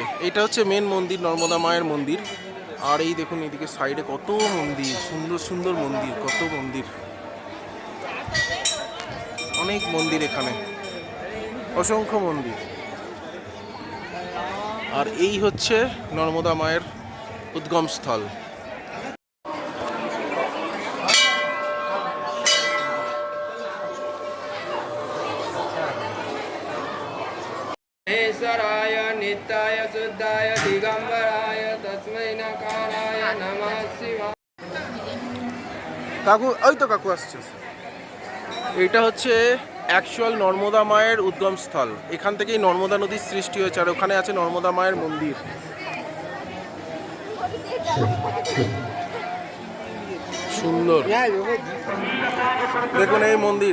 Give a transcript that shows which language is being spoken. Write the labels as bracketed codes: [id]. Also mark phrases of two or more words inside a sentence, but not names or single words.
[bn] এটা হচ্ছে মেন মন্দির, নর্মদা মায়ের মন্দির। আর এই দেখুন এদিকে সাইডে কত মন্দির, সুন্দর সুন্দর মন্দির, কত মন্দির, অনেক মন্দির এখানে, অসংখ্য মন্দির। আর এই হচ্ছে নর্মদা মায়ের উদ্গম স্থল। [sa] महेश्वराय नित्याय शुद्धाय दिगंबराय तस्मै नकाराय नमः शिवाय। [bn] কাকু, ওই তো কাকু আসছে। এটা হচ্ছে অ্যাকচুয়াল নর্মদা মায়ের উদ্গম স্থল। এখান থেকেই নর্মদা নদীর সৃষ্টি হয়েছে। আর ওখানে আছে নর্মদা মায়ের মন্দির। সুন্দর, দেখুন এই মন্দির।